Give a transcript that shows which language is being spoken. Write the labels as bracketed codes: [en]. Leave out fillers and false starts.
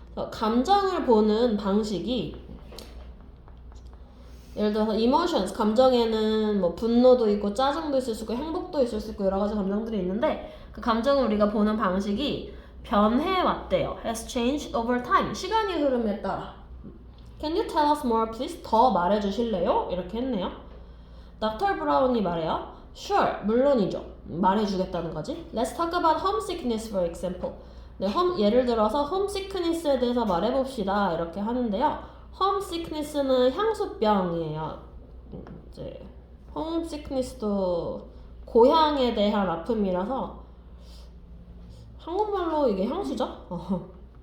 [ko] 감정을 보는 방식이 예를 들어서 emotions 감정에는 뭐 분노도 있고 짜증도 있을 수 있고 행복도 있을 수 있고 여러 가지 감정들이 있는데 그 감정을 우리가 보는 방식이 변해왔대요. [en] has changed over time. [ko] 시간이 흐름에 따라. [en] Can you tell us more please? [ko] 더 말해주실래요? 이렇게 했네요. Dr. 브라운이 말해요. Sure, 물론이죠. 말해주겠다는 거지. [en] Let's talk about homesickness for example. [ko] 네, 예를 들어서 homesickness에 대해서 말해봅시다. 이렇게 하는데요. homesickness는 향수병이에요. 이제 homesickness도 고향에 대한 아픔이라서 한국말로 이게 향수죠?